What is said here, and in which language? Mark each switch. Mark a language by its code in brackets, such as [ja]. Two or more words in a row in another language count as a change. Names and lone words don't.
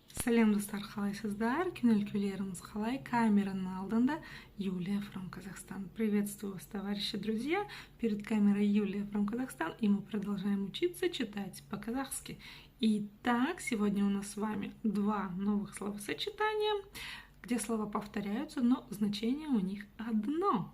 [kk] Сәлем достар, қалайсыздар? Күнелкілеріміз қалай? Камераның алдында Юлия from Казахстан. [ru] Приветствую вас, товарищи, друзья. Перед камерой Юлия from Казахстан, и мы продолжаем учиться читать по-казахски. Итак, сегодня у нас с вами два новых словосочетания, где слова повторяются, но значение у них одно.